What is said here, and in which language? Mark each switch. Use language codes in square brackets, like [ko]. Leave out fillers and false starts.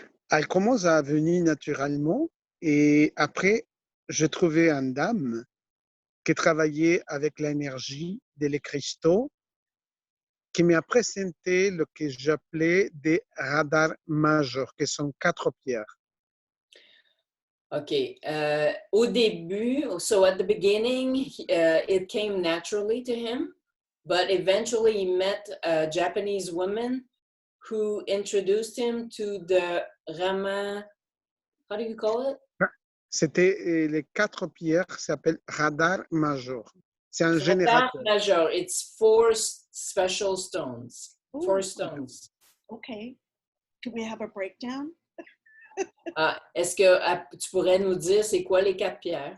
[fr] Elle commence à venir naturellement et après, j'ai trouvé une dame qui travaillait avec l'énergie des cristaux qui m'a présenté ce que j'appelais des radars majeurs, qui sont 4 pierres. [en] OK. [fr] Au début, [en] so at the beginning, it came naturally to him, but eventually he met a Japanese woman who introduced him to the Rama, how do you call it? [fr] C'était les 4 pierres qui s'appellent radar majeur. C'est un Radar générateur. majeur. [en] It's 4 special stones. Ooh. 4 stones. Okay. Can we have a breakdown? [fr] Est-ce que tu pourrais nous dire c'est quoi les 4 pierres?